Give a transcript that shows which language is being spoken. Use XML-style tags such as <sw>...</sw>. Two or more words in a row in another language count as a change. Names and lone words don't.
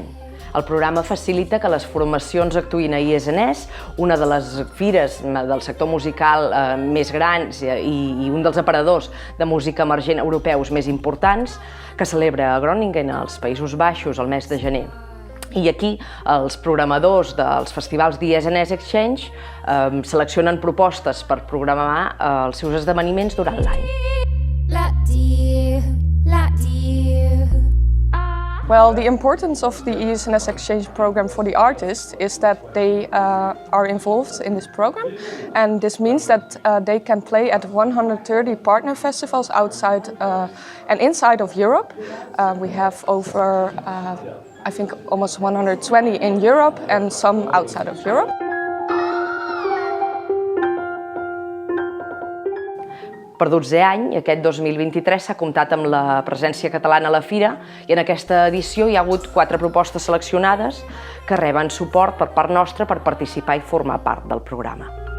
<ca>El programa facilita que les formacions actuïn a ISNS, una de les fires del sector musical més grans i un dels aparadors de música emergent europeus més importants, que celebra a Groningen, als Països Baixos, el mes de gener. I aquí els programadors dels festivals d'ISNS Exchange seleccionen propostes per programar els seus esdeveniments durant l'any.</ca> <en>Well, the importance of the ISNS Exchange program for the artists is that they are involved in this program, and this means that they can play at 130 partner festivals outside and inside of Europe. We have over I think almost 120 in Europe and some outside of Europe.</en> <ca>Per 12è any, aquest 2023 s'ha comptat amb la presència catalana a la fira i en aquesta edició hi ha hagut 4 propostes seleccionades que reben suport per part nostra per participar i formar part del programa.</ca>